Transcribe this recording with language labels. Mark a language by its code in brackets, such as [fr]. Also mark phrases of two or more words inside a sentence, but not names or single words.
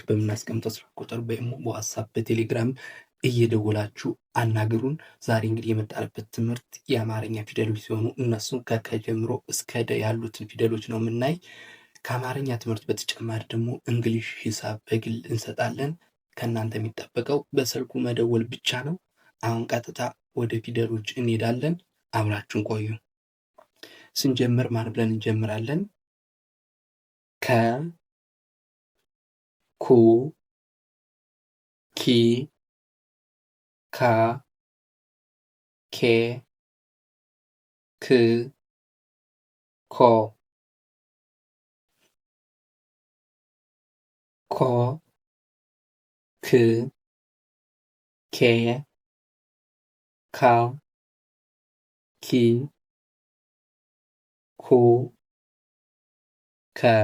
[am] በምናስቀምጠው ስልክ ቁጥር በኢሞ፣ በዋትሳፕ፣ በቴሌግራም እየደወላችሁ አናግሩን። ዛሬ እንግዲህ የመጣንበት ትምህርት የአማርኛ ፊደሎች ሲሆኑ እነሱም ከከ ጀምሮ እስከ ደ ያሉትን ፊደሎች ነው የምናይ። ከአማርኛ ትምህርት በተጨማሪ ደግሞ እንግሊሽ፣ ሂሳብ በግል እንሰጣለን። ከእናንተ የሚጠበቀው በስልኩ መደወል ብቻ ነው። አሁን ቀጥታ ወደ ፊደሎች እንሄዳለን። አብራችሁን ቆዩ። ስንጀምር ማን ብለን እንጀምራለን? ከ፣ ኩ፣ ኪ፣ ካ፣ ኬ፣ ክ፣ ኮ፣ ኮ፣ ክ፣ ኬ፣ ካ፣ ኪ፣ ኩ፣ ከ።